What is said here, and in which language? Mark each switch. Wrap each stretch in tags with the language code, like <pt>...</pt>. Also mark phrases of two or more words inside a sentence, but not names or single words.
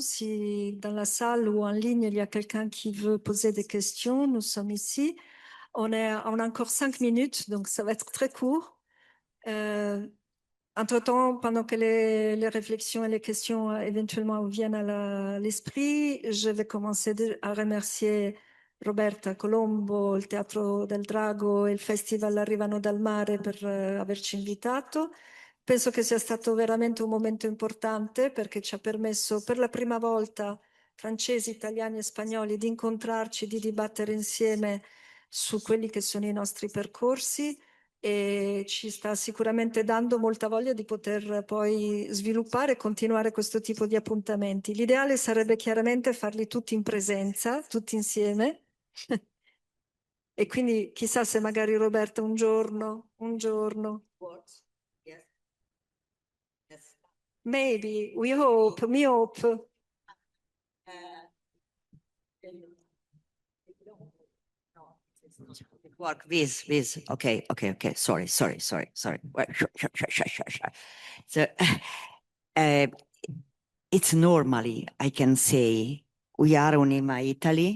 <fr>Si dans la salle ou en ligne, il y a quelqu'un qui veut poser des questions, nous sommes ici. On a encore 5 minutes, donc ça va être très court. Entre-temps, pendant que les réflexions et les questions éventuellement viennent à l'esprit, je vais commencer à remercier Roberta Colombo,</fr> <it>il Teatro del Drago e il Festival Arrivano dal Mare per averci invitato. Penso che sia stato veramente un momento importante perché ci ha permesso per la prima volta, francesi, italiani e spagnoli, di incontrarci, di dibattere insieme su quelli che sono i nostri percorsi. e ci sta sicuramente dando molta voglia di poter poi sviluppare e continuare questo tipo di appuntamenti. L'ideale sarebbe chiaramente farli tutti in presenza, tutti insieme. E quindi chissà se magari Roberta un giorno.</it> <en>Yes. Yes. Maybe, we hope. Work with. Okay. Sorry. So, it's normally, I can say, we are UNIMA Italy.</en>